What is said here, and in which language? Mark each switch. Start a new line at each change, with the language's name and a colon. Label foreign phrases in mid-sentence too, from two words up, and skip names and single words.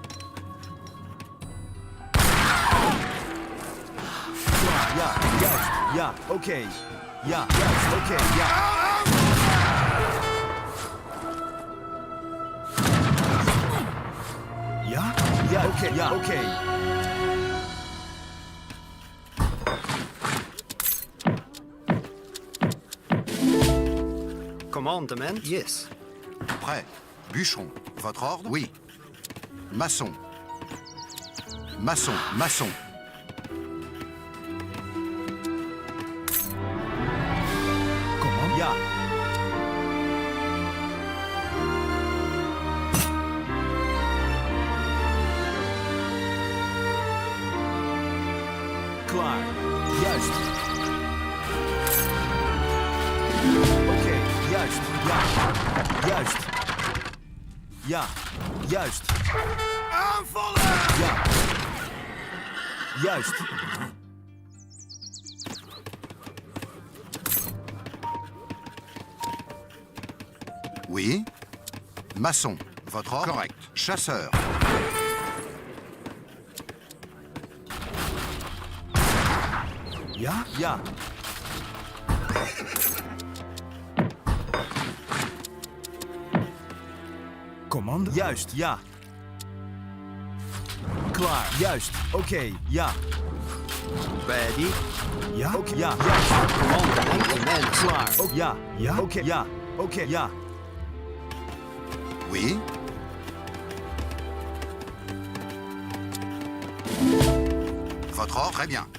Dutch: Klaar. Ja, juist. Ja, oké. Ja, juist. Oké, ja. Ja? Ja, oké. Ja, oké.
French: Commandement, yes. Prêt. Bûcheron. Votre ordre? Oui. Maçon. Maçon. Maçon.
English: Command. Ja.
Dutch: Klaar. Juist. Oké, juist. Ja. Juist. Ja. Juist. Aanvallen! Ja. Juist.
French: Oui. Maçon. Votre ordre? Correct. Chasseur.
Dutch: Ja? Ja. Command? Juist, ja. Klaar, juist. Oké, ja.
English: Ready.
Dutch: Ja? Oké, ja. Juist.
French: Commandement, amen.
Dutch: Klaar. Ook ja. Ja? Oké, ja. Oké, ja.
French: Oui. Votre ordre? Très bien.